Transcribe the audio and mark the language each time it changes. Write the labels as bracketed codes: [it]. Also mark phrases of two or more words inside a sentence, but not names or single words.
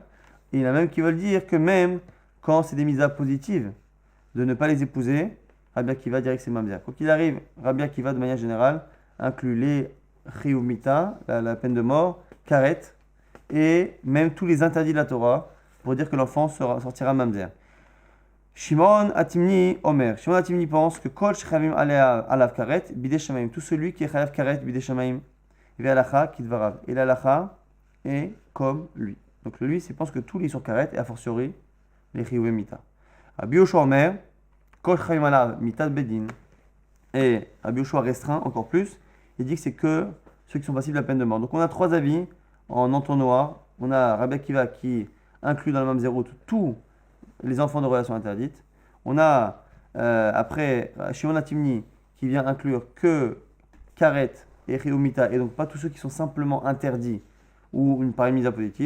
[fr] Et il y en a même qui veulent dire que même quand c'est des mises positives, de ne pas les épouser, Rabbi Akiva dirait que c'est mamzer. Quoi qu'il arrive, Rabbi Akiva, de manière générale, inclut les [he] חיוב מיתה, [fr] la peine de mort, karet, et même tous les interdits de la Torah, pour dire que l'enfant sortira mamzer. [he] שמעון התימני אומר. Shimon Atimni pense que כל שחייבים עליו כרת, בידי שמים. [fr] Tout celui qui est [he] חייב כרת, בידי שמים, והלכה כדבריו. [fr] Et l'alacha est comme lui. Donc lui, il pense que tous les sont karet, et a fortiori, les [he] חיוב מיתה. רבי יהושע אומר, כל שחייבים עליו מיתת ב"ד. [fr] Et Rabbi Yoshua restreint encore plus. Il dit que c'est que ceux qui sont passibles de la peine de mort. Donc on a trois avis en entonnoir. On a Rabbi Akiva qui inclut dans le mamzerout tous les enfants de relations interdites. On a après Shimon Atimni qui vient inclure que karet et chiyuv et donc pas tous ceux qui sont simplement interdits ou une pareille mise à positive.